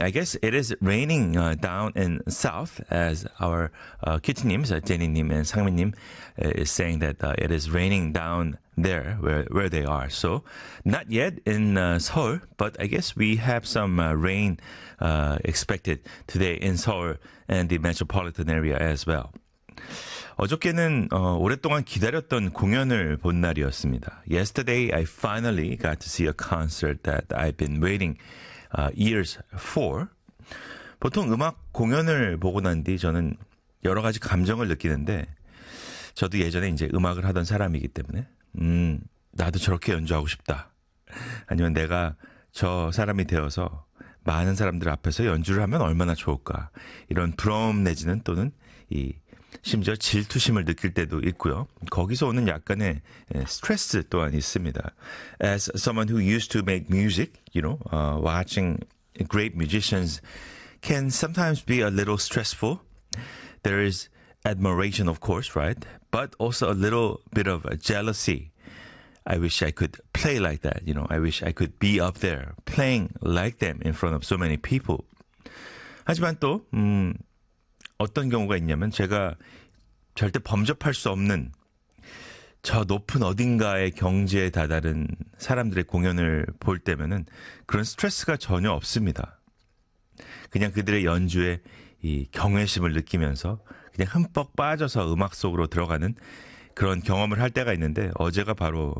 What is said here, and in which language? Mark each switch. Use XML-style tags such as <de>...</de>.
<en>I guess it is raining down in south, as our kitchen-nims, Jenny-nim and Sangmin-nim, is saying that it is raining down there where they are. So not yet in Seoul, but I guess we have some rain expected today in Seoul and the metropolitan area as well.</en> <ko>어저께는 오랫동안 기다렸던 공연을 본 날이었습니다.</ko> <en>Yesterday, I finally got to see a concert that I've been waiting years for.</en> <ko>보통 음악 공연을 보고 난 뒤 저는 여러 가지 감정을 느끼는데, 저도 예전에 이제 음악을 하던 사람이기 때문에 나도 저렇게 연주하고 싶다. 아니면 내가 저 사람이 되어서 많은 사람들 앞에서 연주를 하면 얼마나 좋을까. 이런 부러움 내지는 또는 이 심지어 질투심을 느낄 때도 있고요. 거기서 오는 약간의 스트레스 또한 있습니다.</ko> <en>As someone who used to make music, you know, watching great musicians can sometimes be a little stressful. There is admiration, of course, right? But also a little bit of jealousy. I wish I could play like that, you know. I wish I could be up there playing like them in front of so many people.</en> <ko>하지만 또 어떤 경우가 있냐면, 제가 절대 범접할 수 없는 저 높은 어딘가의 경지에 다다른 사람들의 공연을 볼 때면은 그런 스트레스가 전혀 없습니다. 그냥 그들의 연주에 이 경외심을 느끼면서 그냥 흠뻑 빠져서 음악 속으로 들어가는 그런 경험을 할 때가 있는데, 어제가 바로</ko>